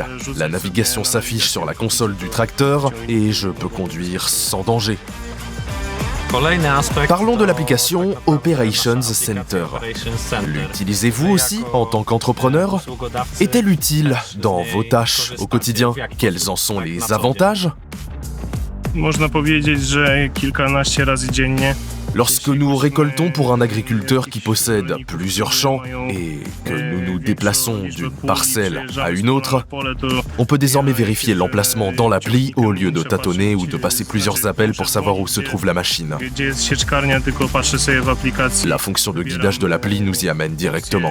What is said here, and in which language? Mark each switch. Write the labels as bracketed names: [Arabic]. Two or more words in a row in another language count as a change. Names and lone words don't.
[French] La navigation s'affiche sur la console du tracteur et je peux conduire sans danger. Parlons de l'application Operations Center. L'utilisez-vous aussi en tant qu'entrepreneur? Est-elle utile dans vos tâches au quotidien? Quels en sont les avantages? [Polish] Można powiedzieć, że kilkanaście razy dziennie. [French] Lorsque nous récoltons pour un agriculteur qui possède plusieurs champs et que nous nous déplaçons d'une parcelle à une autre, on peut désormais vérifier l'emplacement dans l'appli au lieu de tâtonner ou de passer plusieurs appels pour savoir où se trouve la machine. La fonction de guidage de l'appli nous y amène directement.